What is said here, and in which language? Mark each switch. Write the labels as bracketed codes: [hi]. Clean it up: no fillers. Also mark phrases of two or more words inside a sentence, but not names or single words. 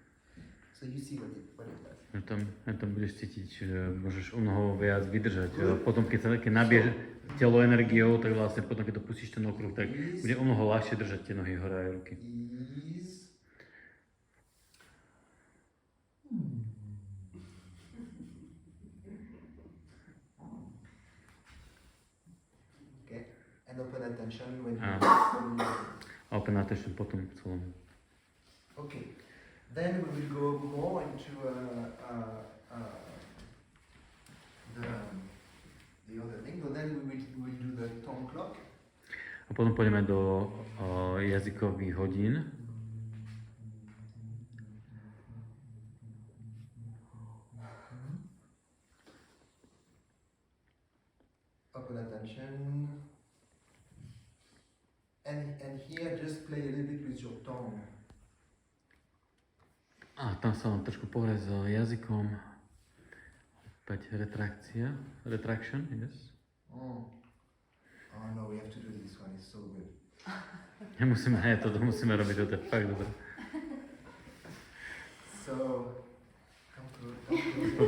[en] So you see what it does. [sk] Tam budeš cítiť, že môžeš o mnoho viac vydržať. Potom, keď nabiješ telo energiou, tak vlastne potom, keď to pustíš ten okruh, tak bude o mnoho ľahšie držať tie nohy hore aj ruky. [en] Okay, and open attention when you. Open attention [sk] potom celom. [en] Okay, then we will go more into the other thing. So then we will do the tongue clock. [sk] A potom pôjdeme do jazykových hodín. [en] Open attention. And here just play a little bit with your tongue. [sk] A tam sa vám trošku pohrať s jazykom. Opäť retrakcia. [en] Retraction, yes. Oh no, we have to do this one, it's so good. [sk] Toto musíme robiť, toto je fakt dobré. [en] So, come close.